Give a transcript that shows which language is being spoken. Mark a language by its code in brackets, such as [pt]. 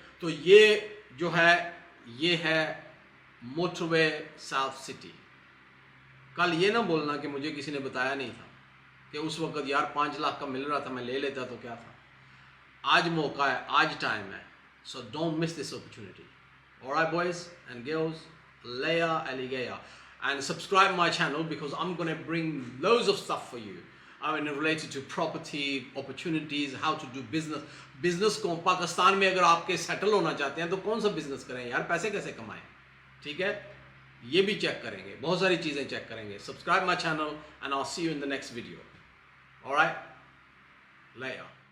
[ur] تو یہ جو ہے یہ ہے موٹر وے ساؤتھ سٹی. کل یہ نہ بولنا کہ مجھے کسی نے بتایا نہیں تھا, کہ اس وقت یار 5 لاکھ کا مل رہا تھا میں لے لیتا تو کیا تھا. آج موقع ہے, آج ٹائم ہے, [en] so don't miss this opportunity. Alright boys and girls, Leia Aligaya, and subscribe my channel because I'm going to bring loads of stuff for you. I mean related to property, opportunities, how to do business. [ur] Business کو پاکستان میں اگر آپ کے settle ہونا چاہتے ہیں تو کون سا بزنس کریں یار, پیسے کیسے کمائیں, ٹھیک ہے. یہ بھی چیک کریں گے, بہت ساری چیزیں چیک کریں گے. [en] Subscribe my channel and I'll see you in the next video. Alright, later.